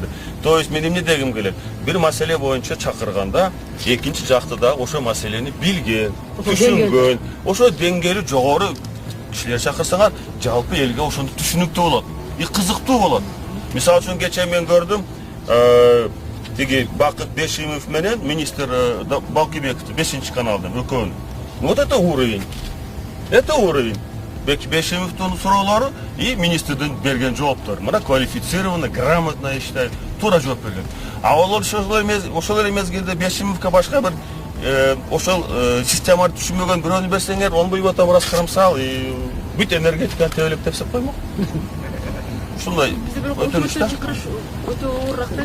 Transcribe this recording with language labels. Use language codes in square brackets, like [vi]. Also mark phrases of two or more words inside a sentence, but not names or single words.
[ru] То есть [ky] мен эмне дегим келет? Бир маселе боюнча чакырганда, экинчи жакты да ошо маселени билген, түшүнгөн, ошо деңгээли жогору кишилер чакырсаңар, жалпы элге ошондо түшүнүктүү болот, кызыктуу болот. Мисалы үчүн кечээ мен көрдүм, тиги Бакыт Бешимов менен министр Балкыбековду 5-каналдан экөөнү. [ru] Вот это уровень. Это уровень. [ky] Бешимовдун суроолору и министрдин берген жооптор. [ru] Мына квалифицированно, грамотно, я считаю, [ky] туура жооп берген. А ошол эле мезгилде Бешимовго башка бир ошол системаны түшүнбөгөн бирөөнү берсеңер, онбой атам раз карамсал, бүт энергетиканы тебелеп тепсеп коймок. Ушундай өтүнүш да. Өтө оорураак да.